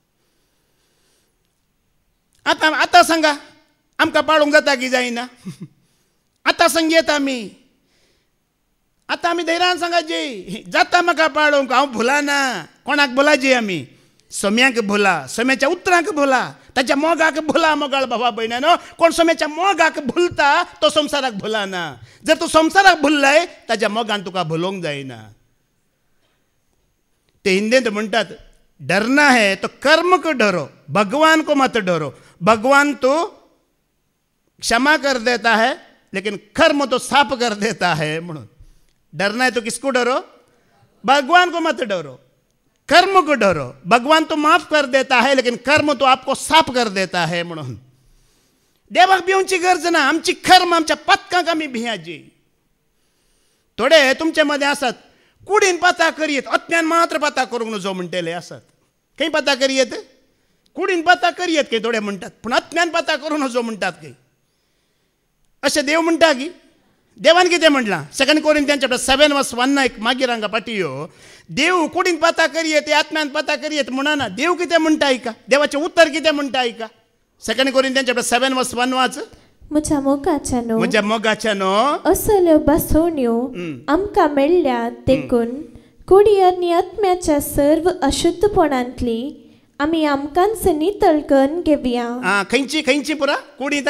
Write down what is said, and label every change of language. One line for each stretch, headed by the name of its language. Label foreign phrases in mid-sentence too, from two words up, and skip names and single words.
Konkani: आतां सांगा आमकां पाळूंक जाता की जायना आतां सांगयेत आमी आतां आमी धैर्यान सांगाची जाता म्हाका पाळूंक हांव भुलाना कोणाक भुलाजी आमी सोम्याक भुला सोम्याच्या उतरांक भुला ताच्या मोगाक भुला मोगाळ बाबा भयणानो कोण सोम्याच्या मोगाक भुलता तो संवसाराक भुलाना जर तूं संवसाराक भुल्लय ताच्या मोगान तुका भुलोवंक जायना ते हिंदींत म्हणटात
Hindi: डरना है तो कर्म को डरो भगवान को मत डरो भगवान तो क्षमा कर देता है लेकिन कर्म तो साफ कर देता है म्हणून डरना है तो किसको डरो भगवान को मत डरो कर्म को डरो भगवान तो माफ कर देता है लेकिन कर्म तो आपको साफ कर देता है
Konkani: म्हणून देवाक भिवची गरज ना आमची कर्म आमच्या पत्काक आमी भियाजी थोडे तुमचे मध्ये आसात कुडीन पाता करीत अत्म्यान मात्र पाता करूंक नजो म्हणटेले आसात खंय पाता करीत कुडीन पाता करीत खंय थोडे म्हणटात पूण अत्म्यान पाता करूंक नजो म्हणटात खंय अशें देव म्हणटा की देवान कितें म्हणलां
English: 2 Corinthians chapter 7 verse 1
Konkani: एक मागीर हांगा पाटियो देव कुडीन पाता करीत आत्म्यान पाता करीत म्हणना देव कितें म्हणटा आयका देवाचें उतर कितें म्हणटा आयका
English: 2 Corinthians chapter 7 verse 1
Konkani: वाच म्हज्या मोगाच्यानो असल्यो बसवण्यो आमकां मेळ्ळ्यात देखून कुडी आनी आत्म्याच्या सर्व अशुद्धपणांतली आमी आमकांच नितळ करून घेवया खंयची पुरा कुडींत